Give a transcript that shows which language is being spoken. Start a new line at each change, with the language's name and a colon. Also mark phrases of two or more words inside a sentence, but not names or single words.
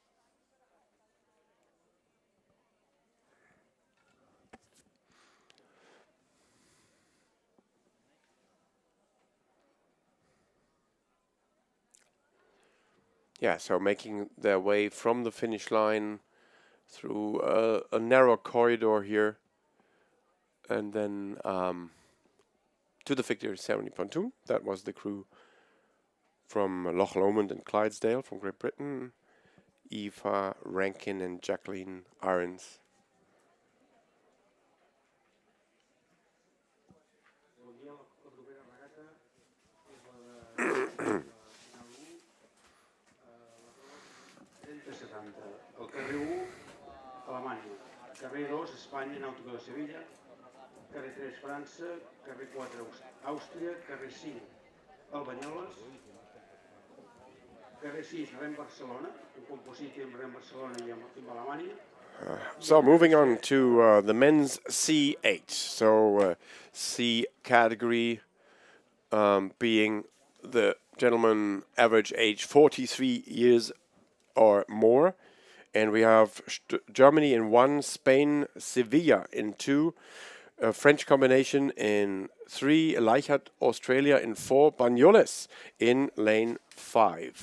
English: Yeah, so making their way from the finish line through a narrow corridor here, and then to the victory ceremony pontoon. That was the crew from Loch Lomond and Clydesdale from Great Britain, Eva Rankin and Jacqueline Irons.
Catalan: El carrer 1, Alemanya. Carrer 2, Espanya, Nàutica de Sevilla. Carrer 3, França. Carrer 4, Àustria. Carrer 5, el Banyoles. Carrer 6, Rem Barcelona. Un composite amb Rem Barcelona i amb Alemanya.
English: So moving on to the men's C8. So C category being the gentleman average age 43 years or more. And we have Germany in 1, Spain, Sevilla in 2, French combination in 3, Leichhardt, Australia in 4, Banyoles in lane 5.